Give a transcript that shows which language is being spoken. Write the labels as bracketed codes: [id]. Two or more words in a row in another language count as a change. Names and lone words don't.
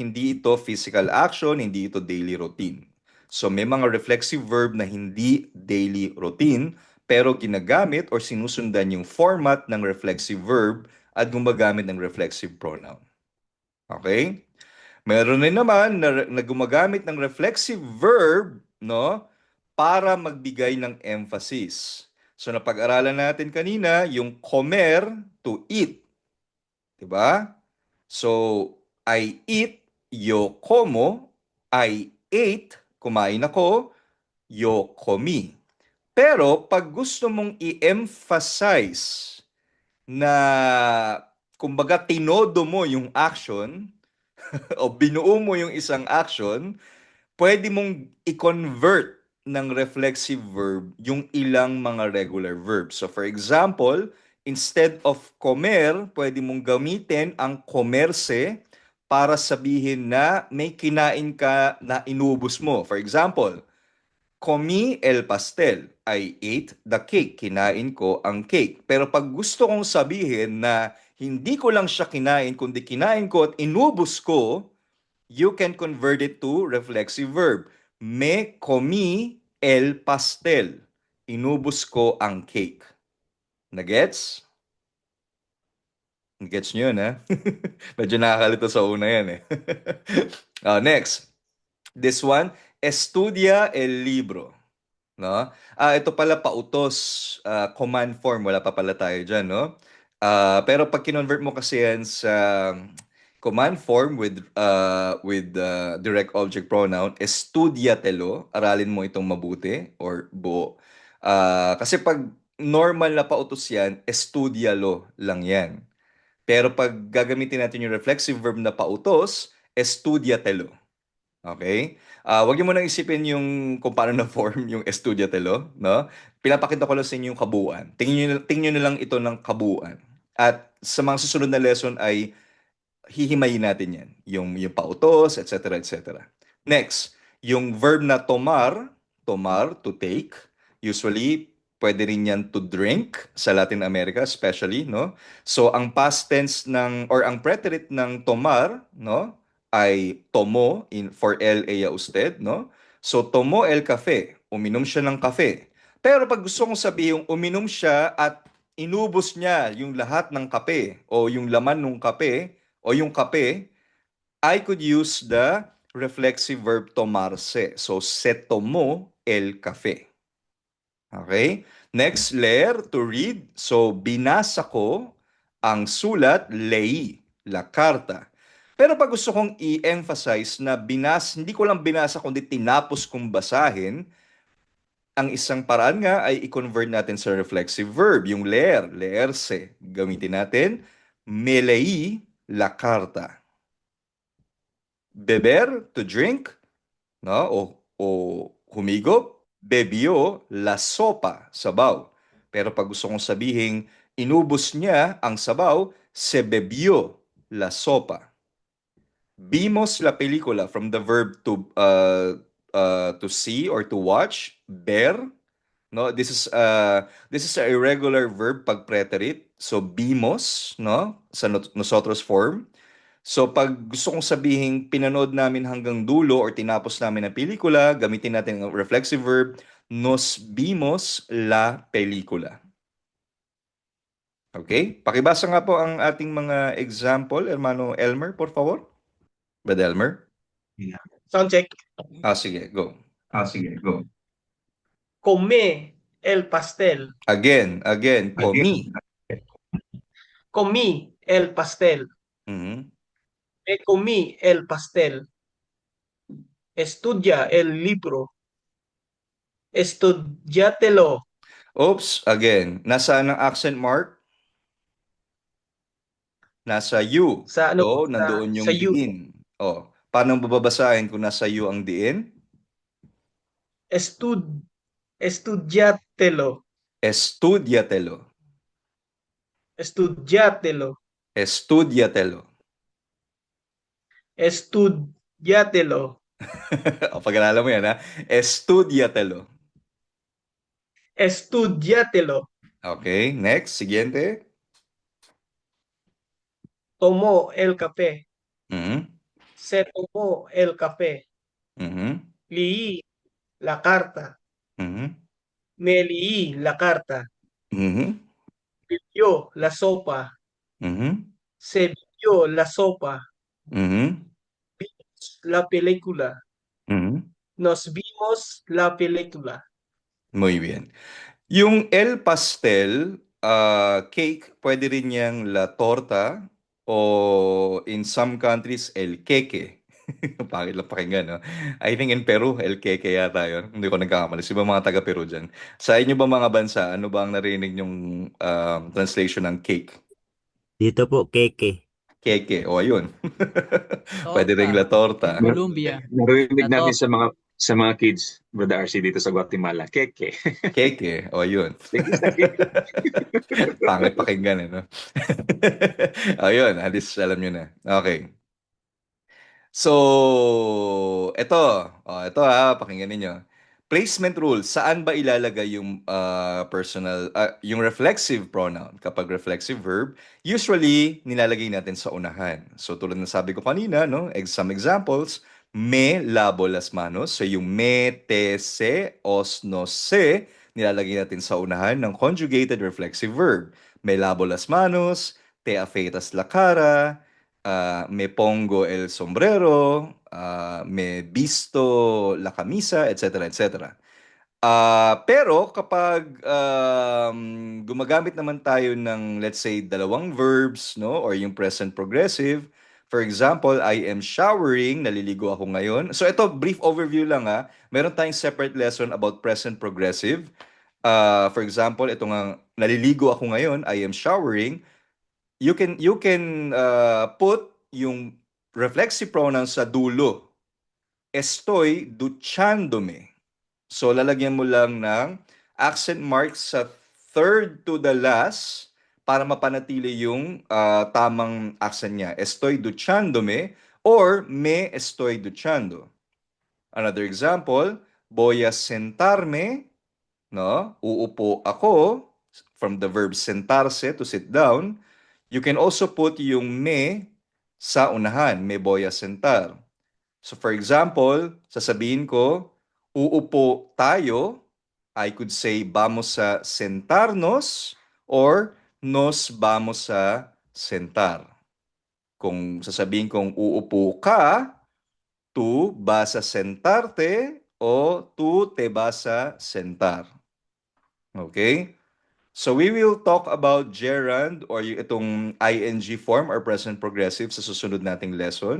[tl] Hindi ito [en] physical action, [tl] hindi ito [en] daily routine. [tl] So may mga [en] reflexive verb [tl] na hindi [en] daily routine [tl] pero ginagamit or sinusundan yung format ng [en] reflexive verb [tl] at gumagamit ng [en] reflexive pronoun. [tl] Okay? Meron rin naman na gumagamit ng [en] reflexive verb, [tl] no, para magbigay ng emphasis. So napag-aralan natin kanina yung comer, [en] to eat. [tl] 'Di ba? So [en] I eat, [es] yo como, [en] I ate, [tl] kumain ako, [es] yo comí. [tl] Pero pag gusto mong i-emphasize na kumbaga tinodo mo yung action o binuo mo yung isang action, pwede mong i-convert ng [en] reflexive verb [tl] yung ilang mga [en] regular verbs. So for example, instead of comer, [tl] pwede mong gamitin ang comerse para sabihin na may kinain ka na inubos mo. [en] For example, [es] comí el pastel. [en] I ate the cake. [tl] Kinain ko ang cake. Pero pag gusto kong sabihin na hindi ko lang siya kinain, kundi kinain ko at inubos ko, [en] you can convert it to reflexive verb. [es] Me comí el pastel. [tl] Inubos ko ang cake. Nagets? Gets nyo yun, ha? Medyo nakakalito sa una yan, eh. [en] Next. This one, [es] estudia el libro. [tl] No? Ito pala pautos, [en] command form, [tl] wala pa pala tayo dyan, no? Pero pag kinonvert mo kasi yan sa [en] command form with direct object pronoun, [tl] estudiatelo, aralin mo itong mabuti or buo. Kasi pag normal na pautos yan, estudialo lang yan. Pero pag gagamitin natin yung [en] reflexive verb [tl] na pautos, estudiatelo. Okay? Wag niyo munang isipin yung kung paano na-form yung estudiatelo, no? Pinapakita ko lang sa inyo yung kabuuan. Tingnan niyo na lang ito ng kabuuan. At sa mga susunod na lesson ay hihimayin natin yan. Yung pautos, etc., etc. Next, yung verb na tomar, [en] to take, usually [tl] pwede rin yan [en] to drink sa Latin America especially, no? [tl] So ang [en] past tense [tl] or ang preterite ng tomar, no, ay tomo for LA usted, no? [es] So tomo el café, [tl] uminom siya ng kafe. Pero pag gusto kong sabihin uminom siya at inubos niya yung lahat ng kape o yung laman ng kape o yung kape, [en] I could use the reflexive verb tomarse. [es] So se tomó el café. [en] Okay? Next, leer, to read. So, [tl] binasa ko ang sulat, [es] leí, la carta. [tl] Pero pag gusto kong i-emphasize na hindi ko lang binasa kundi tinapos kong basahin, ang isang paraan nga ay i-convert natin sa [en] reflexive verb, [tl] yung leer, leerse. Gamitin natin, [es] me leí la carta. Beber, [en] to drink, no? [tl] O humigop, [es] bebió la sopa, [tl] sabaw. Pero pag gusto kong sabihin, inubos niya ang sabaw, [es] se bebió la sopa. Vimos la película, [en] from the verb to see or to watch, ver. No, this is a irregular verb pag preterite. [tl] So vimos, no, sa nosotros form. So pag gusto kong sabihin pinanood namin hanggang dulo or tinapos namin ang pelikula, gamitin natin ang [en] reflexive verb, [es] nos vimos la película. [tl] Okay? Pakibasa nga po ang ating mga example, [es] hermano Elmer, por favor. [tl] Brad Elmer? [en] Sound check. [tl] Sige, go. [es] Come el pastel. Again, comí. Comí el pastel. Mhm. Me comí el pastel. Estudia el libro. Estudiatelo. [tl] Oops, again. Nasaan ang [en] accent mark? [tl] Nasa U. Sa So, nandoon yung sa U. diin. Paano babasahin kung nasa U ang diin? [es] Estudiatelo. Estudiatelo. Estudiatelo. Estudiatelo. Estudiatelo. [tl] Pag-aralan mo yan, ha? Estudiatelo. [es] Estudiatelo. [en] Okay, next. [es] Siguiente. Tomó el café. Mhm. Se tomó el café. Mhm. Leí la carta. Mhm. Me leí la carta. Mhm. Bebió la sopa. Mhm. Se bebió la sopa. Mhm. La película. Mhm. Nos vimos la película. Muy bien. Yung el pastel, [tl] cake, pwede rin yang [es] la torta [tl] o [en] in some countries, [es] el queque. [tl] Pangit lang pakinggan, [en] no? I think in Peru, [es] el queque [tl] yata yun. Hindi ko nagkakamali. Sino ba mga taga-Peru dyan? Sa inyo ba mga bansa, ano ba ang narinig yung translation ng cake? Dito po, keke. Keke, o ayun. Pwede rin [es] la torta. [tl] Colombia. Narinig Lato. namin sa mga Sa mga kids, Brother RC, dito sa Guatemala, keke. Keke. O, yun. Keke sa keke. Pangit pakinggan, no? O, yun. At least alam nyo na. Okay. So, ito pakinggan ninyo. [en] Placement rule, [tl] saan ba ilalagay yung yung [en] reflexive pronoun? [tl] Kapag [en] reflexive verb, [tl] usually nilalagay natin sa unahan. So tulad ng sabi ko kanina, no, some examples, [es] me lavo las manos. [tl] So yung me, te, se, os, nos, se, nilalagay natin sa unahan ng [en] conjugated reflexive verb. [es] Me lavo las manos, te afeitas la cara, me pongo el sombrero, me visto la camisa, etc., etc. [tl] Pero kapag gumagamit naman tayo ng, [en] let's say, dalawang verbs, no, or yung present progressive, for example, I am showering, [tl] naliligo ako ngayon. So ito, [en] brief overview [tl] lang ha. Meron tayong [en] separate lesson about present progressive. For example, [tl] ito nga, naliligo ako ngayon, [en] I am showering. You can put yung reflexive pronoun [tl] sa dulo. [es] Estoy duchándome. [tl] So lalagyan mo lang ng [en] accent mark [tl] sa [en] third to the last [tl] para mapanatili yung tamang accent niya. [es] Estoy duchándome or me estoy duchando. [en] Another example, [es] voy a sentarme, no? [tl] Uupo ako, [en] from the verb sentarse, to sit down. You can also put yung me [tl] sa unahan, [es] me voy a sentar. [en] So for example, [tl] sasabihin ko, uupo tayo, [en] I could say [es] vamos a sentarnos or nos vamos a sentar. [tl] Kung sasabihin kong uupo ka, [es] tú vas a sentarte o tú te vas a sentar. [en] Okay? So we will talk about gerund or itong ing form or present progressive sa susunod nating lesson.